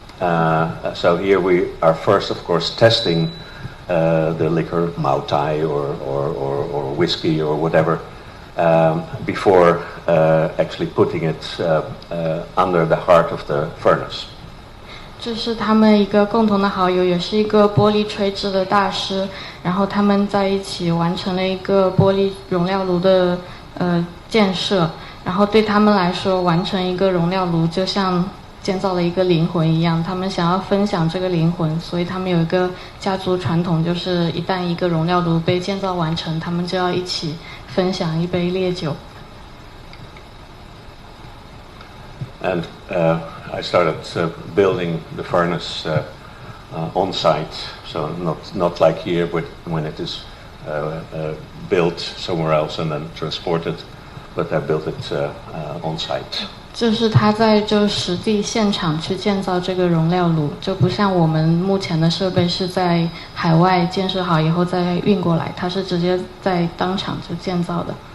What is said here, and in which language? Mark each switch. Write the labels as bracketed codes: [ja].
[en] So here we are first, of course, testing the liquor, Mau Tai or whiskey or whatever, before actually putting it under the heart of the furnace. [zh] 这是他们一个共同的好友，也是一个玻璃吹制的大师。然后他们在一起完成了一个玻璃容料炉的建设。然后对他们来说，完成一个容料炉就像建造了一个灵魂一样。他们想要分享这个灵魂，所以他们有一个家族传统，就是一旦一个容料炉被建造完成，他们就要一起分享一杯烈酒。 [en] And I started building the furnace on site, so not like here when it is built somewhere else and then transported, but I built it on site. [zh] 就是他在就实地现场去建造这个容料炉，就不像我们目前的设备是在海外建设好以后再运过来，他是直接在当场就建造的。